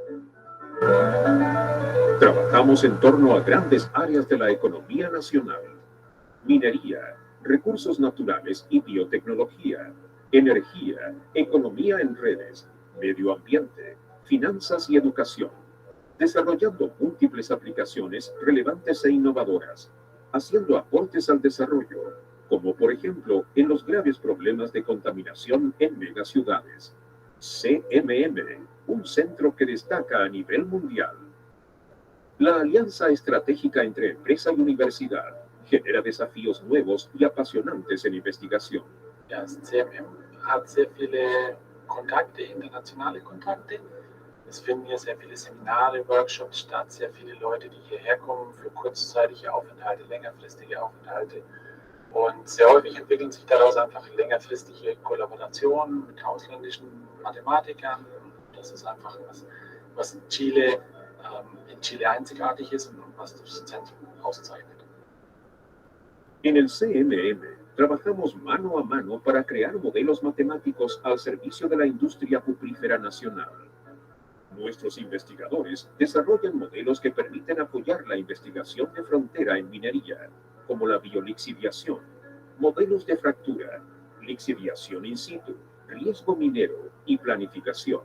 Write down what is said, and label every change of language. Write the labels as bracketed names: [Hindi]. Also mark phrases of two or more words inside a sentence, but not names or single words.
[Spanish] Trabajamos en torno a grandes áreas de la economía nacional: minería, recursos naturales y biotecnología, energía, economía en redes, medio ambiente, finanzas y educación, desarrollando múltiples aplicaciones relevantes e innovadoras, haciendo aportes al desarrollo, como por ejemplo en los graves problemas de contaminación en megaciudades. CMM, un centro que destaca a nivel mundial. La alianza estratégica entre empresa y universidad genera desafíos nuevos y apasionantes en investigación. [German] Ja, das CMM hat sehr viele Kontakte, internationale Kontakte. Es finden hier sehr viele Seminare, Workshops statt, sehr viele Leute, die hierher kommen für kurzzeitige Aufenthalte, längerfristige Aufenthalte. Und sehr häufig entwickeln sich daraus einfach längerfristige Kollaborationen mit ausländischen Mathematikern. Das ist einfach was in Chile einzigartig ist und was das Zentrum auszeichnet. [Spanish] En el CMM trabajamos mano a mano para crear modelos matemáticos al servicio de la industria cuprífera nacional. Nuestros investigadores desarrollan modelos que permiten apoyar la investigación de frontera en minería, como la biolixiviación, modelos de fractura, lixiviación in situ, riesgo minero y planificación.